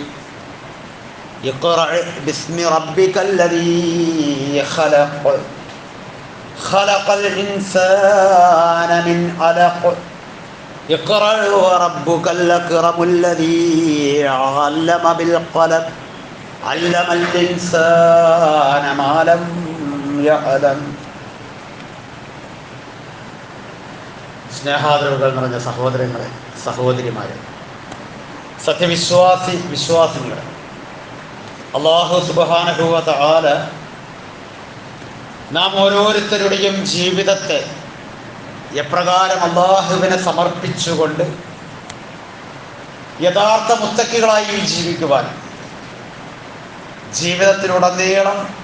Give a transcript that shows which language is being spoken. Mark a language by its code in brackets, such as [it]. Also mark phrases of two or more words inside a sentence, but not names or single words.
[ar] اقرأ باسم ربك الذي خلق خلق الإنسان من علق اقرأ وربك الأكرم الذي علم بالقلم علم الإنسان ما لم يعلم. [ml] സ്നേഹാദരവുകൾ നിറഞ്ഞ സഹോദരങ്ങളെ, സഹോദരിമാരെ, വിശ്വാസികളെ, അല്ലാഹു [ar] سبحانه وتعالى [ml] നാം ഓരോരുത്തരുടെയും ജീവിതത്തെ എപ്രകാരം അല്ലാഹുവിനെ സമർപ്പിച്ചുകൊണ്ട് യഥാർത്ഥ മുത്തക്കികളായി ജീവിക്കുവാൻ, ജീവിതത്തിലുടനീളം